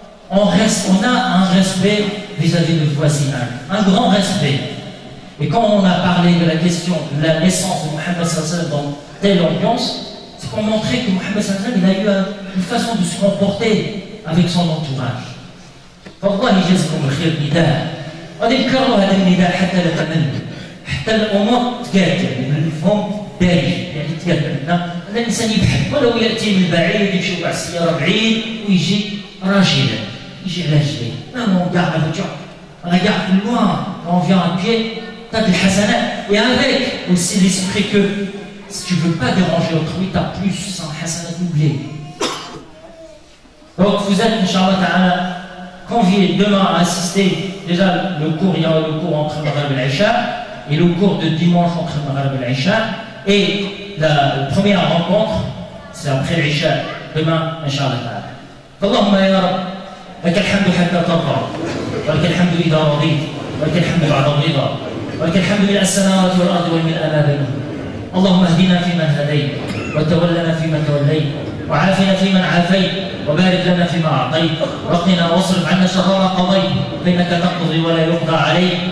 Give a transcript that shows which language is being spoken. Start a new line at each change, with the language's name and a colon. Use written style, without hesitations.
French: On a un respect vis-à-vis du voisinage. Un grand respect. Et quand on a parlé de la question de la naissance de Mohammed sallallahu dans telle ambiance, c'est pour montrer que Mohammed sallallahu il a eu une façon de se comporter avec son entourage.
Arabic: فالله يجازيكم الخير نداء. غادي نكرروا هذا النداء حتى لا تملوا. حتى الامور تقاد يعني بالفهم دارج يعني تقاد عندنا. الإنسان يبحث ولو يأتي من بعيد يمشي مع السيارة بعيد ويجي راجلا يجي على رجليه.
French: Non, on garde la voiture, on regarde plus loin, on vient à pied, tu as des hasanat. Et avec aussi l'esprit que si tu ne veux pas déranger autrui, tu as plus un hasanat doublé. Donc vous êtes, Inch'Allah Ta'ala, conviés demain à assister. Déjà, le cours, il y a le cours entre Maghrib et l'Aïcha et le cours de dimanche entre Maghrib et l'Aïcha. Et la première rencontre, c'est après l'Isha, demain, Inch'Allah Ta'ala.
Arabic: Allahumma ya Rab, لك الحمد حتى ترضى، ولك الحمد إذا رضيت، ولك الحمد بعد الرضا، ولك الحمد ملء السماوات والأرض وملء ما بينهما. اللهم اهدنا فيمن هديت، وتولنا فيمن توليت، وعافنا فيمن عافيت، وبارك لنا فيما أعطيت، وقنا واصرف عنا شر ما قضيت، فإنك تقضي ولا يقضى عليك.